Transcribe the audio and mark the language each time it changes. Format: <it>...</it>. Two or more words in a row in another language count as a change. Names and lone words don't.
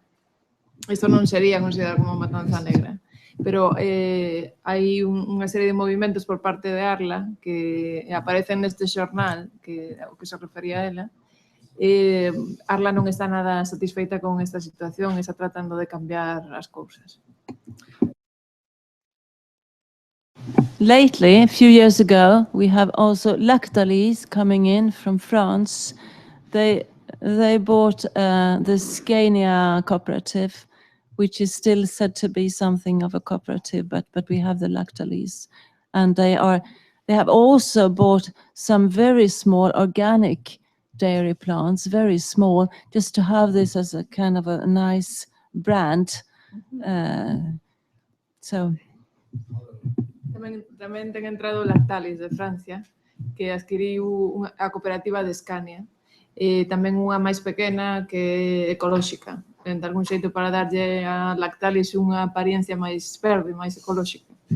<gl>Isto non sería considerado como matanza negra. Pero hai unha serie de movimentos por parte de Arla que aparecen neste xornal, o que se refería a ela. Arla non está nada satisfeita con esta situación e está tratando de cambiar as cousas.</gl> <en>Lately, a few years ago, we have also Lactalis coming in from France. They bought the Scania cooperative, which is still said to be something of a cooperative, but we have the Lactalis. And they have also bought some very small organic dairy plants, very small, just to have this as a kind of a nice brand.</en> <gl>Tamén ten entrado Lactalis de Francia, que adquiriu a cooperativa de Scania, e tamén unha máis pequena que é ecolóxica. De algún xeito para darlle a Lactalis unha apariencia máis verde, máis ecolóxica.</gl>